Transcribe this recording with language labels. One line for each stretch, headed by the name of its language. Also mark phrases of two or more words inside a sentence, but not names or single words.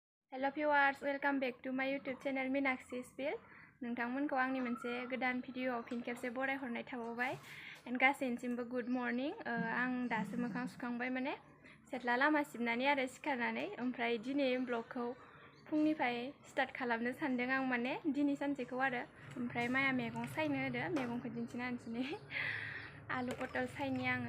English: Hello viewers, welcome back to my YouTube channel Meenakshi Spill.
Bodo: नोंथांमोनखौ आंनि मोनसे गोदान भिडिअ फिन खेबसे बरायहरनाय थाबावबाय एन्ड गासैनिसिमबो
English: good morning.
Bodo: आं दासो मोखां सुखांबाय माने सेथ्ला लामा सिबनानै आरो सिखारनानै ओमफ्राय दिनै ब्लगखौ फुंनिफ्राय स्टार्ट खालामनो सानदों आं माने दिनै सानसेखौ आरो ओमफ्राय माया मैगं सायनो होदो मैगंखौ दिन्थिना होनसै आलु पटल सायनि आङो।